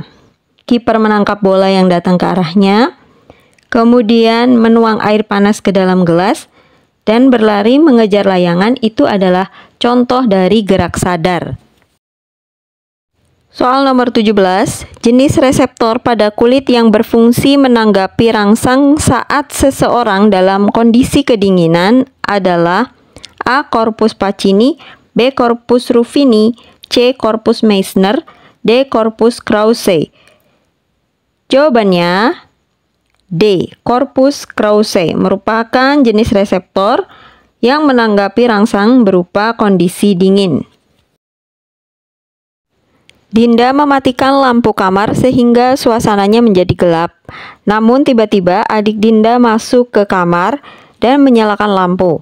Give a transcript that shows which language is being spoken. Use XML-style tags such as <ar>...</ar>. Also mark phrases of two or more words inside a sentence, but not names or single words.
<id>Kiper menangkap bola yang datang ke arahnya, kemudian menuang air panas ke dalam gelas, dan berlari mengejar layangan itu adalah contoh dari gerak sadar. Soal nomor 17, jenis reseptor pada kulit yang berfungsi menanggapi rangsang saat seseorang dalam kondisi kedinginan adalah A. Corpus Pacini, B. Corpus Ruffini, C. Corpus Meissner, D. Corpus Krause. Jawabannya D. Corpus Krause merupakan jenis reseptor yang menanggapi rangsang berupa kondisi dingin. Dinda mematikan lampu kamar sehingga suasananya menjadi gelap. Namun tiba-tiba adik Dinda masuk ke kamar dan menyalakan lampu.</id>